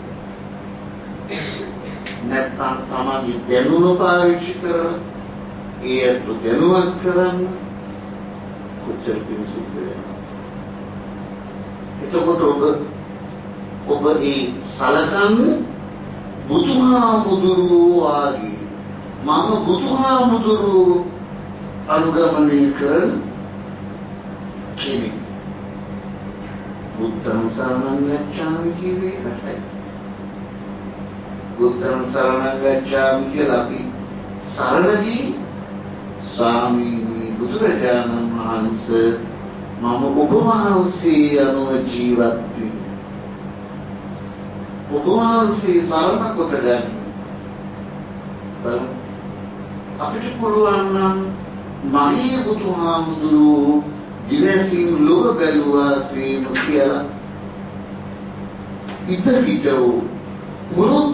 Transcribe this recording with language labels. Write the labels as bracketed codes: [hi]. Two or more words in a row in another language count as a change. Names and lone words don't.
[si] නැත්නම් තමයි දැනුම පාවිච්චි කරලා ඒත් දැනුවත් කරන්න කොච්චර පිළිසිද්ධ වෙනවා. එතකොට ඔබ ඒ සලකන්නේ බුදුහාමුදුරුවෝ ආගේ මම බුදුහාමුදුරුවෝ අනුගමනය කරන කෙනෙක්. [pi] බුද්ධං සරණං ගච්ඡාමි කියවේ ඒකයි. බුද්ධං සරණං ගච්ඡාමි [si] කියලා අපි සරණදී ස්වාමීනි බුදුරජාණන් වහන්සේ මම ඔබ වහන්සේ අනුව ජීවත් වෙමි. ඔබ වහන්සේ සරණ කොට ගන්න. අපිට පුළුවන් නම් මගේ බුදුහාමුදුරුවෝ දිවසින් ලොව බැලුවාසේම කියලා ඉදිරිටව මුරුත්තක්